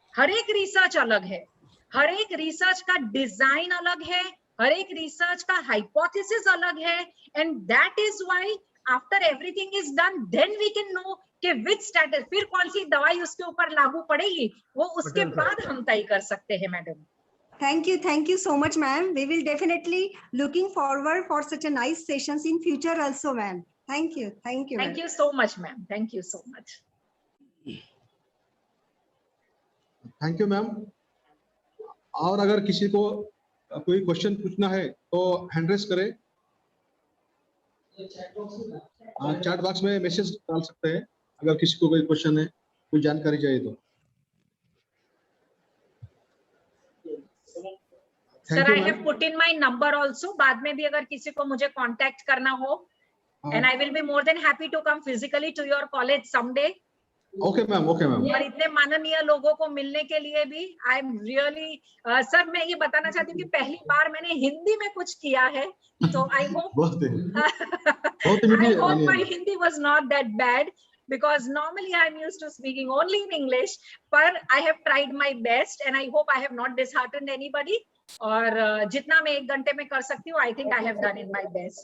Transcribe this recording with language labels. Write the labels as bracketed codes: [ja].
[hi] हर एक रिसर्च अलग है, हर एक रिसर्च का डिजाइन अलग है, हर एक रिसर्च का हाइपोथेसिस अलग है, [en] and that is why after everything is done then we can know कि which status, [hi] फिर कौन सी दवाई उसके ऊपर लागू पड़ेगी वो उसके बाद हम तय कर सकते हैं madam. [en] Thank you so much, ma'am. We will definitely looking forward for such a nice sessions in future also, ma'am. Thank you. Thank you. Thank ma'am. You so much ma'am, thank you so much. Thank you ma'am. [hi] और अगर किसी को कोई question पूछना है तो hand raise करें, chat box में मैसेज डाल सकते हैं अगर किसी को कोई क्वेश्चन है, कोई जानकारी चाहिए तो। [en] Sir I have put in my number also, बाद में भी अगर किसी को मुझे कांटेक्ट करना हो, and I will be more than happy to come physically to your college someday. Okay ma'am, okay ma'am. [hi] और इतने माननीय लोगों को मिलने के लिए भी आई एम रियली, सर मैं ये बताना चाहती हूँ कि पहली बार मैंने हिंदी में कुछ किया है, [en] so I hope my Hindi was not that bad, because normally I'm used to speaking only in English, but I have tried my best and I hope I have not disheartened anybody. [hi] और जितना मैं 1 घंटे में कर सकती हूँ, [en] I think I have done in my best.